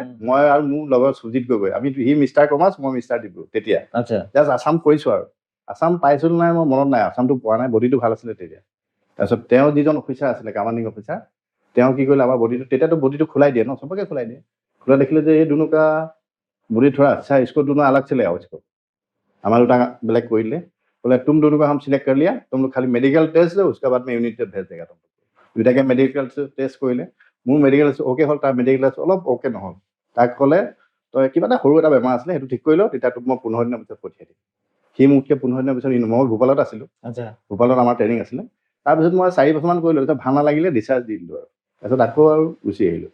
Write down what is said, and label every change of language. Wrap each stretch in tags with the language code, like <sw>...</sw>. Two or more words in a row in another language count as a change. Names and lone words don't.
<as>মই আৰু মোৰ লগৰ সুজিত গগৈ, আমি সি মিষ্টাৰ কমাৰ্চ, মই মিষ্টাৰ ডিব্ৰুগড়। তেতিয়া জাষ্ট আছাম কৰিছো আৰু আছাম পাইছো নাই মোৰ মনত নাই, আছামটো পোৱা নাই। বডিটো ভাল আছিলে তেতিয়া। তাৰপিছত তেওঁ যিজন অফিচাৰ আছিলে,</as> <en>commanding officer,</en> <as>তেওঁ কি কৰিলে আমাৰ বডিটো, তেতিয়াতো বডিটো খোলাই দিয়ে ন, চবকে খোলাই দিয়ে। খোলা দেখিলে যে এই দুনুকা বডি</as> <hi>थोड़ा अच्छा है, इसको दोनों अलग से ले आओ इसको। हमारे उठा ब्लैक को ले बोले तुम दोनों का हम सिलेक्ट कर लिया, तुम लोग खाली</hi> <en>medical test</en> <hi>दो, उसके बाद में</hi> <en>unit test</en> <hi>भेज देगा तुम लोग।</hi> <as>দুইটাকে</as> <en>medical test</en> <as>কৰিলে, মোৰ</as> <en>medical okay</en> <as>হ'ল, তাৰ মেডিকেল অলপ অ'কে নহ'ল। তাক ক'লে তই কিবা এটা সৰু এটা বেমাৰ আছিলে, সেইটো ঠিক কৰি ল, তেতিয়া তোক মই 15 দিনৰ পিছত পঠিয়াই দিম। সি মোতকৈ 15 দিনৰ পিছত মই ভূপালত আছিলোঁ, ভূপালত আমাৰ ট্ৰেইনিং আছিলে। তাৰপিছত মই 4 বছৰমান কৰিলোঁ, তাৰপিছত ভাল নালাগিলে ডিচাৰ্জ দি দিলোঁ আৰু তাৰপিছত আকৌ আৰু গুচি আহিলোঁ।</as>